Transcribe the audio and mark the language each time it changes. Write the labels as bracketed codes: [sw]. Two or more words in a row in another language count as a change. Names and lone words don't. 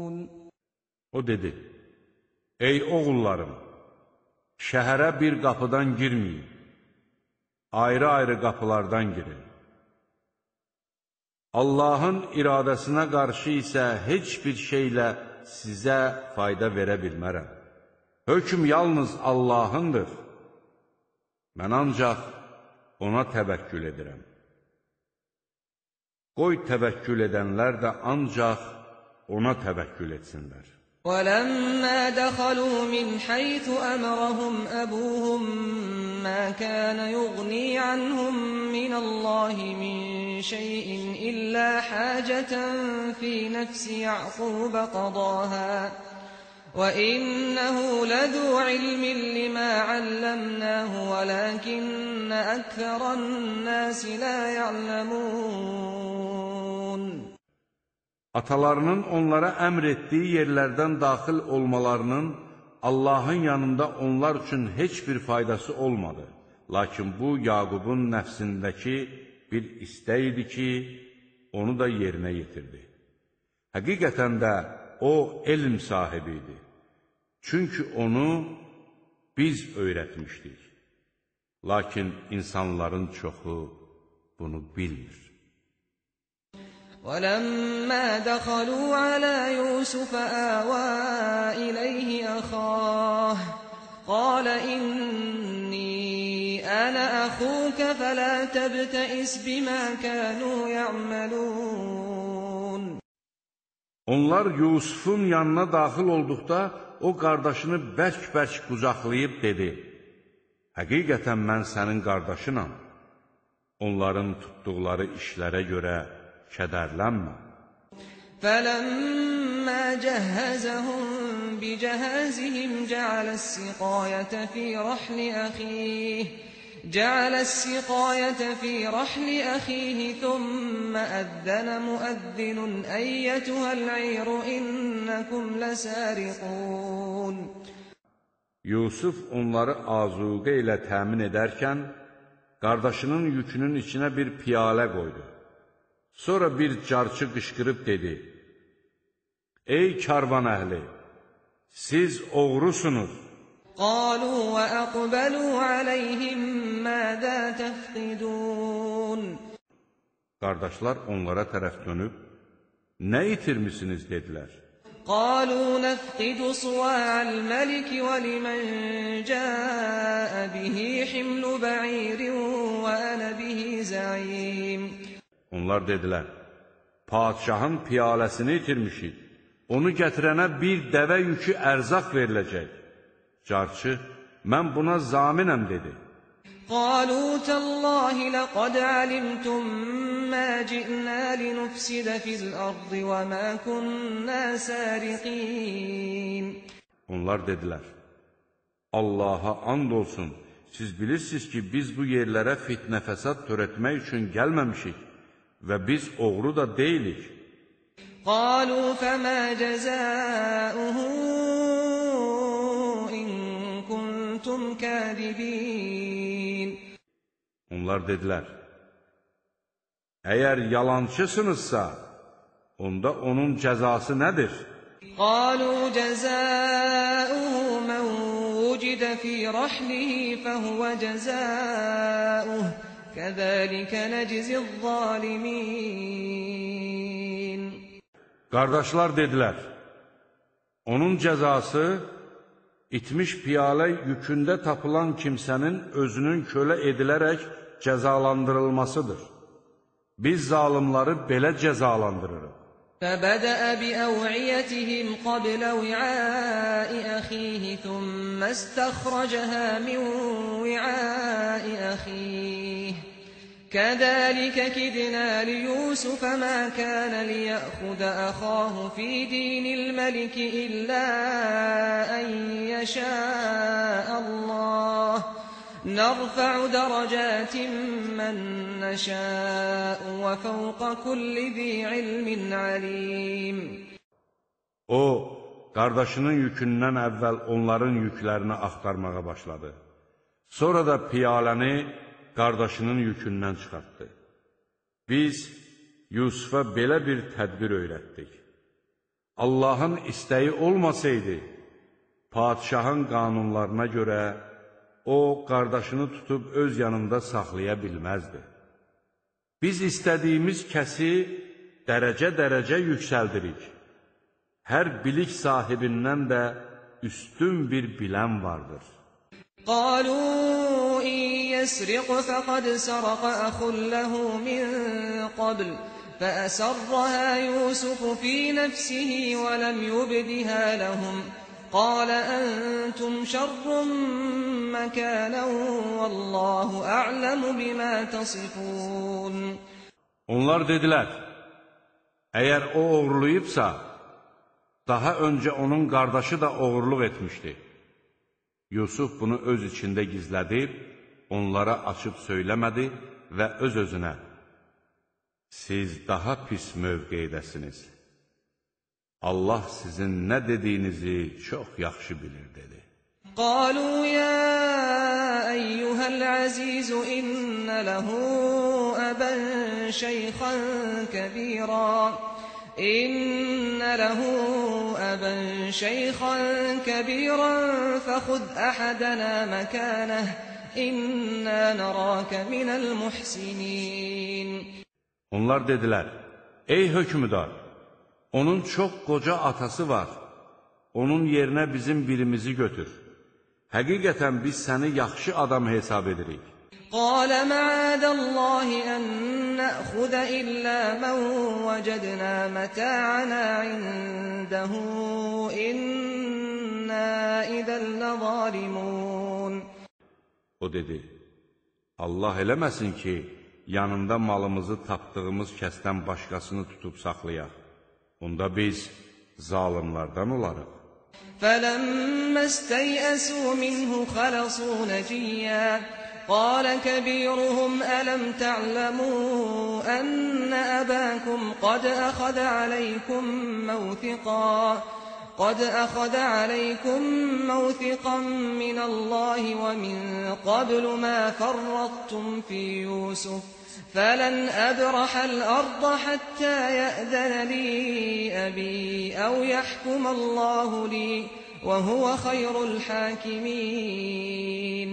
[az] O dedi, ey oğullarım, şəhərə bir qapıdan girməyin, ayrı-ayrı qapılardan girin. Allahın iradəsinə qarşı isə heç bir şeylə sizə fayda verə bilmərəm. Hökm yalnız Allahındır. Mən ancaq ona təvəkkül edirəm. Qoy təvəkkül edənlər də ancaq ona təvəkkül etsinlər. [ar] وَلَمَّا دَخَلُوا مِنْ حَيْثُ أَمَرَهُمْ أَبُوهُمْ مَا كَانَ يُغْنِي عَنْهُمْ مِنَ اللَّهِ مِنْ شَيْءٍ إِلَّا حَاجَةً فِي نَفْسِ يَعْقُوبَ قَضَاهَا وَإِنَّهُ لَذُو عِلْمٍ لِمَا عَلَّمْنَاهُ وَلَكِنَّ أَكْثَرَ النَّاسِ لَا يَعْلَمُونَ. [az] Atalarının onlara əmr etdiyi yerlərdən daxil olmalarının Allahın yanında onlar üçün heç bir faydası olmadı. Lakin bu, Yaqubun nəfsindəki bir istək idi ki, onu da yerinə yetirdi. Həqiqətən də o, elm sahibi idi. Çünki onu biz öyrətmişdik. Lakin insanların çoxu bunu bilmir. [ar] وَلَمَّا دَخَلُوا عَلَى يُوسُفَ آوَى إِلَيْهِ أَخَاهُ قَالَ إِنِّي أَنَا أَخُوكَ فَلَا تَبْتَئِسْ بِمَا كَانُوا يَعْمَلُونَ. [az] Onlar Yusufun yanına daxil olduqda, o qardaşını bərk-bərk qucaqlayıb dedi: Həqiqətən mən sənin qardaşınam. Onların tutduqları işlərə görə kədərlənmə. [ar] فَلَمَّا جَهَّزَهُم بِجَهَازِهِمْ جَعَلَ السِّقَايَةَ فِي رَحْلِ أَخِيهِ ثُمَّ أَذَّنَ مُؤَذِّنٌ أَيَّتُهَا الْعِيرُ إِنَّكُمْ لَسَارِقُونَ. [az] Yusuf onları azuqə ilə təmin edərkən, qardaşının yükünün içinə bir piyalə qoydu. Sonra bir carçı qışqırıb dedi: Ey karvan əhli, siz oğrusunuz. [ar] قَالُوا وَأَقْبَلُوا عَلَيْهِمْ مَاذَا تَفْقِدُونَ. [az] Qardaşlar onlara tərəf dönüb, nə itirmisiniz dedilər. [ar] قَالُوا نَفْقِدُ صُوَاعَ الْمَلِكِ وَلِمَنْ جَاءَ بِهِ حِمْلُ بَعِيرٍ وَأَنَا بِهِ زَعِيمٌ. [az] Onlar dedilər, padişahın piyaləsini itirmişik, onu gətirənə bir dəvə yükü ərzaq veriləcək. Carçı, mən buna zaminəm dedi. [ar] قَالُوا تَاللَّهِ لَقَدْ عَلِمْتُمْ مَا جِئْنَا لِنُفْسِدَ فِي الْأَرْضِ وَمَا كُنَّا سَارِقِينَ. [az] Onlar dedilər, Allaha and olsun, siz bilirsiniz ki, biz bu yerlərə fitnə fəsad törətmək üçün gəlməmişik və biz oğru da deyilik. [ar] قَالُوا فَمَا جَزَاؤُهُ إِن كُنتُمْ كَاذِبِينَ. [az] Onlar dedilər, əgər yalancısınızsa, onda onun cəzası nədir? [ar] قَالُوا جَزَاؤُهُ مَنْ وُجِدَ فِي رَحْلِهِ فَهُوَ جَزَاؤُهُ كَذَلِكَ نَجْزِي الظَّالِمِينَ. [az] Qardaşlar dedilər, onun cəzası itmiş piyalə yükündə tapılan kimsənin özünün kölə edilərək cəzalandırılmasıdır. Biz zalimları belə cəzalandırırıq. [ar] فَبَدَأَ بِأَوْعِيَتِهِمْ قَبْلَ وِعَاءِ أَخِيهِ ثُمَّ اسْتَخْرَجَهَا مِنْ وِعَاءِ أَخِيهِ كَذَلِكَ كِدْنَا لِيُوسُفَ مَا كَانَ لِيَأْخُذَ أَخَاهُ فِي دِينِ الْمَلِكِ إِلَّا أَنْ يَشَاءَ اللَّهُ نَرْفَعُ دَرَجَاتٍ مَّن نَّشَاءُ وَفَوْقَ كُلِّ ذِي عِلْمٍ عَلِيمٌ. [az] O, qardaşının yükündən əvvəl onların yüklərini axtarmağa başladı. Sonra da piyaləni qardaşının yükündən çıxartdı. Biz Yusufa belə bir tədbir öyrətdik. Allahın istəyi olmasaydı, Padişahın qanunlarına görə o, qardaşını tutub öz yanında saxlaya bilməzdi. Biz istədiyimiz kəsi dərəcə-dərəcə yüksəldirik. Hər bilik sahibindən də üstün bir bilən vardır. [ar] قالوا إن يسرق فقد سرق أخ له من قبل فأسرها يوسف في نفسه ولم يبدها لهم قال أنتم شر مكانا والله أعلم بما تصفون. [az] Onlar dedilər, əgər o oğurlayıbsa, daha öncə onun qardaşı da oğurluq etmişdi. Yusuf bunu öz içində gizlədib, onlara açıb söyləmədi və öz-özünə, siz daha pis mövqeydəsiniz. Allah sizin nə dediyinizi çox yaxşı bilir, dedi. [ar] قالوا يا أيها العزيز إن له أبا شيخا كبيرا فخذ أحدنا مكانه إنا نراك من المحسنين. [az] Onlar dedilər, ey hökmdar, onun çox qoca atası var, onun yerinə bizim birimizi götür. Həqiqətən biz səni yaxşı adam hesab edirik. [ar] قال معاذ الله أن نأخذ إلا من وجدنا متاعنا عنده إنا إذا لظالمون. [az] O dedi, Allah eləməsin ki, yanında malımızı tapdığımız kəsdən başqasını tutub saxlayaq. Onda biz zalimlardan olarıq. [ar] فَلَمَّا اسْتَيْأَسُوا مِنْهُ خَلَصُوا نَجِيًّا قال كبيرهم ألم تعلموا أن أباكم قد أخذ عليكم موثقا من الله ومن قبل ما فرطتم في يوسف فلن أبرح الأرض حتى يأذن لي أبي أو يحكم الله لي وهو خير الحاكمين.